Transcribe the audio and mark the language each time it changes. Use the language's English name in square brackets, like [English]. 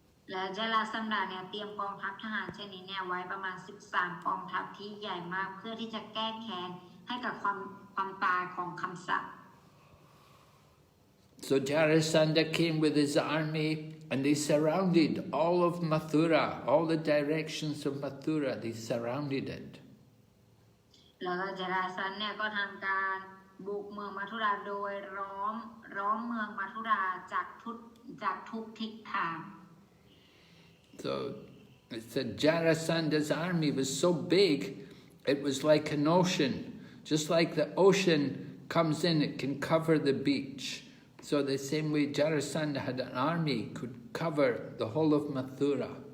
[Thai] และจาราสันดาเนี่ยเตรียมกองทัพทหารชนิดเนี่ยไว้ประมาณ13กองทัพที่ใหญ่มากเพื่อที่จะแก้แค้นให้กับความตายของคำสัต [English] So Jarasandha came with his army and they surrounded all of Mathura, all the directions of Mathura, they surrounded it. [Thai] แล้วจาราสันเนี่ยก็ทำการบุกเมืองมัทุราโดยล้อมเมืองมัทุราจากทุกทิศทาง [English] So it said Jarasandha's army was so big, it was like an ocean. Just like the ocean comes in, it can cover the beach. So the same way Jarasandha had an army, could cover the whole of Mathura.